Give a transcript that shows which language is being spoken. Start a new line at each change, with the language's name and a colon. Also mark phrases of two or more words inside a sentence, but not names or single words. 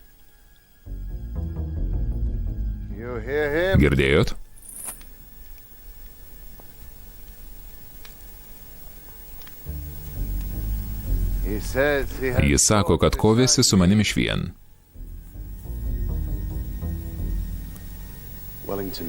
English: You hear him?
Lithuanian: Girdėjot?
English: He says he has
Lithuanian: Jis sako, kad kovėsi su manimi išvien. Wellington.